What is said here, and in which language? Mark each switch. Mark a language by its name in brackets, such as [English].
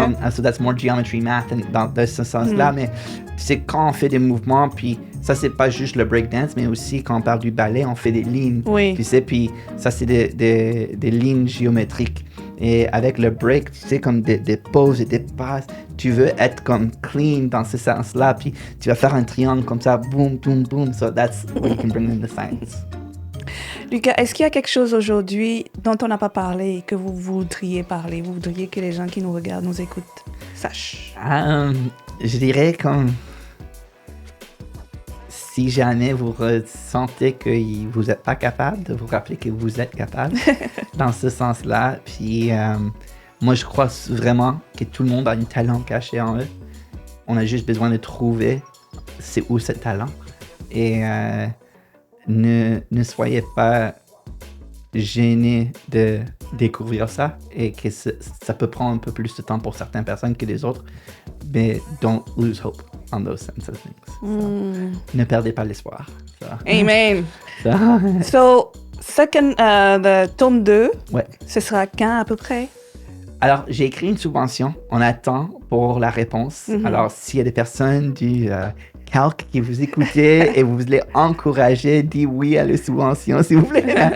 [French] comme, [English] so that's more geometry math [French] dans ce sens-là, mais tu sais, quand on fait des mouvements, puis ça, c'est pas juste le breakdance, mais aussi quand on parle du ballet, on fait des lignes. Oui. Tu sais, puis ça, c'est des lignes géométriques. Et avec le break, tu sais, comme des pauses et des passes, tu veux être comme clean dans ce sens-là, puis tu vas faire un triangle comme ça, boom, boom, boom. [English] So that's where you can bring in the science. [French] Lucas, est-ce qu'il y a quelque chose aujourd'hui dont on n'a pas parlé et que vous voudriez parler? Vous voudriez que les gens qui nous regardent, nous écoutent, sachent? Je dirais comme si jamais vous ressentez que vous n'êtes pas capable, de vous rappeler que vous êtes capable dans ce sens-là. Puis moi, je crois vraiment que tout le monde a un talent caché en eux. On a juste besoin de trouver c'est où ce talent. Et ne soyez pas gênés de découvrir ça et que ça peut prendre un peu plus de temps pour certaines personnes que les autres. [English] Mais don't lose hope on those sense of things. [French] So, ne perdez pas l'espoir. So. Amen. So, [English] So, the tome 2, [French] ouais. ce sera quand à peu près? Alors, j'ai écrit une subvention. On attend pour la réponse. Alors, s'il y a des personnes du calque qui vous écoutez et vous voulez encourager, dites oui à la subvention, s'il vous plaît.